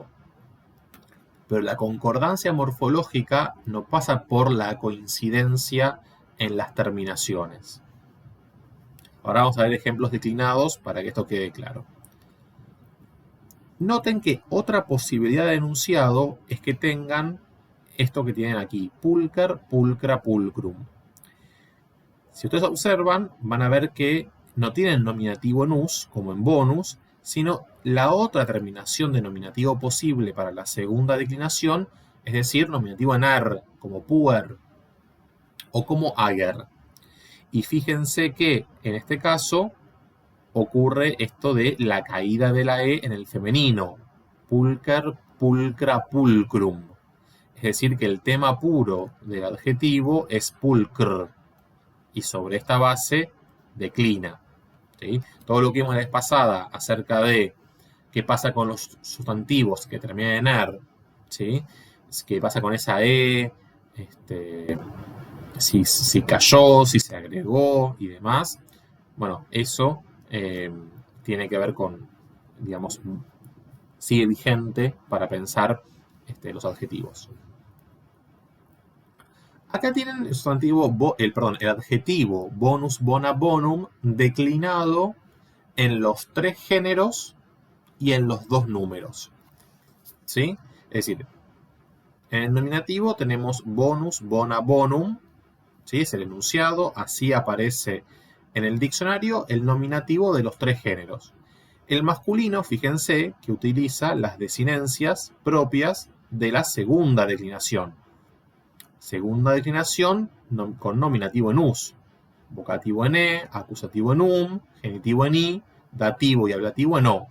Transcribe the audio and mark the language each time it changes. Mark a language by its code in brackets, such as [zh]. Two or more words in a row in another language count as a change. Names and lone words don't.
[es] Pero la concordancia morfológica no pasa por la coincidencia en las terminaciones. Ahora vamos a ver ejemplos declinados para que esto quede claro. Noten que otra posibilidad de enunciado es que tengan esto que tienen aquí, [la] pulcher, pulcra, pulcrum. [es] Si ustedes observan, van a ver que no tienen nominativo en us, como en bonus, sino la otra terminación de nominativo posible para la segunda declinación, es decir, nominativo en er, como puer, o como ager. Y fíjense que en este caso ocurre esto de la caída de la e en el femenino, [la] pulcher, pulcra, pulcrum. [es] Es decir, que el tema puro del adjetivo es pulcr, y sobre esta base declina. ¿Sí? Todo lo que vimos la vez pasada acerca de qué pasa con los sustantivos que terminan en er, ¿sí? Qué pasa con esa e, si cayó, si se agregó y demás. Bueno, eso tiene que ver con, digamos, sigue vigente para pensar los adjetivos. Acá tienen el sustantivo, el adjetivo [la] bonus, bona, bonum [es] declinado en los 3 géneros y en los 2 números. ¿Sí? Es decir, en el nominativo tenemos [la] bonus, bona, bonum. [es] ¿Sí? Es el enunciado. Así aparece en el diccionario el nominativo de los 3 géneros. El masculino, fíjense, que utiliza las desinencias propias de la segunda declinación. Segunda declinación con nominativo en us, vocativo en e, acusativo en genitivo en i, dativo y ablativo en o.